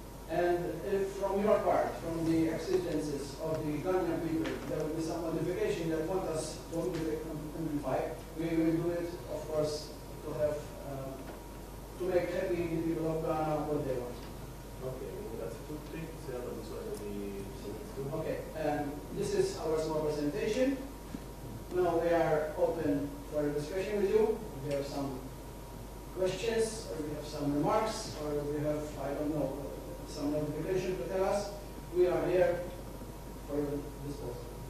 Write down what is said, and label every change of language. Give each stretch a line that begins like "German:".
English: And if from your part, from the exigencies of the Ghanaian people, there will be some modification that want us to amplify, we will do it, of course, to have to make happy the people of Ghana what they want.
Italian: Ok, grazie a tutti. Se hanno bisogno di soluzioni.
English: Okay, this is our small presentation. Now we are open for a discussion with you. If you have some questions, or we have some remarks, or we have, I don't know, some notification to tell us, we are here for your disposal.